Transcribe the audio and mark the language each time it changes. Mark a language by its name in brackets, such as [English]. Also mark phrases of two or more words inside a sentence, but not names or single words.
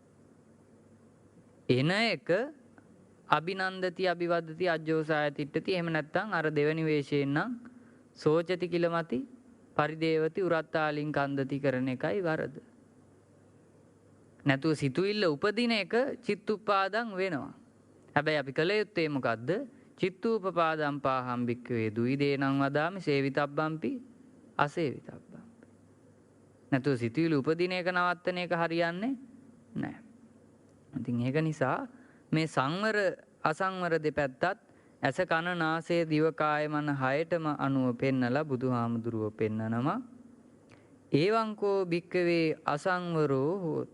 [Sinhala] එන එක [Pali] අභිනන්දති අභිවදති අජ්ජෝසාය තිට්ඨති. [Sinhala] එහෙම නැත්නම් අර දෙවනි වේශයෙන් නම් [Pali] සෝචති කිලමති පරිදේවති උරත්තාලින් කන්දති [Sinhala] කරන එකයි වරද. නැතුව සිතුවිල්ල උපදින එක චිත්තුප්පාදං වෙනවා. හැබැයි අපි කළ යුත්තේ මොකද්ද? [Pali] චිත්තූපපාදම් පාහම් භික්ඛවේ දුයිදේනං වදාමි සේවිතබ්බම්පි අසේවිතබ්බම්පි. [Sinhala] නැතුව සිතුවිලි උපදින එක නවත්තන එක හරියන්නේ නැහැ. ඉතින් ඒක නිසා මේ සංවර අසංවර දෙපැත්තත් ඇස කන නාසය දිව කාය මන හයටම අනුව පෙන්නලා බුදුහාමුදුරුව පෙන්නනවා. [Pali] ඒවංකෝ භික්කවේ අසංවරෝ හෝති.